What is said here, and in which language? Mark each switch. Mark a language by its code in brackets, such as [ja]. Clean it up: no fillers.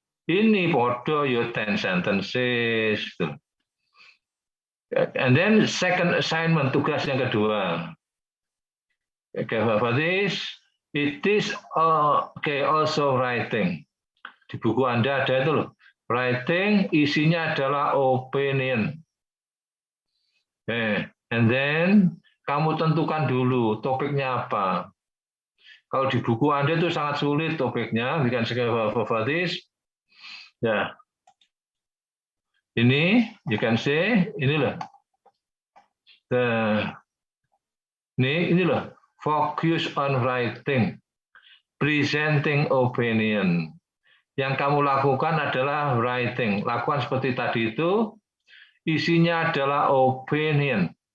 [id] Ini podo yo 10 sentences. [en] And then second assignment, [id] tugas yang kedua. [en] Okay, for this, it is also writing. [id] Di buku Anda ada itu loh. Writing isinya adalah opinion. Okay. [en] And then [id] kamu tentukan dulu topiknya apa. Kalau di buku Anda itu sangat sulit topiknya, [en] we can say for this. [id] Ya. Ini, [en] you can say, [id] ini loh. Ini loh, [en] focus on writing, presenting opinion. [id] Yang kamu lakukan adalah writing. Lakukan seperti tadi itu, isinya adalah opinion.